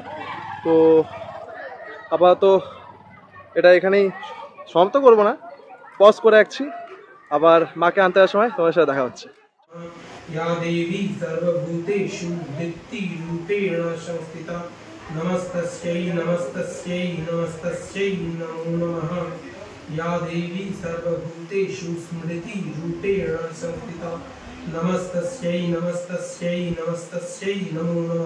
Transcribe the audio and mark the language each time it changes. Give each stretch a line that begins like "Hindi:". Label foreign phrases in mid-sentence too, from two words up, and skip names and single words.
Bangla: তো আপাতত এটা এখানেই সমাপ্ত করবো না, পজ করে রাখছি, আবার মাকে আনতে যাওয়ার সময় তোমার সাথে দেখা হচ্ছে।
Sanskrit: या देवी सर्वभूतेषु वृत्तिरूपेण संस्थिता नमस्तस्यै नमस्तस्यै नमस्तस्यै नमो नमः। या देवी सर्वभूतेषु स्मृतिरूपेण संस्थिता नमस्तस्यै नमस्तस्यै नमस्तस्यै नमो नमः।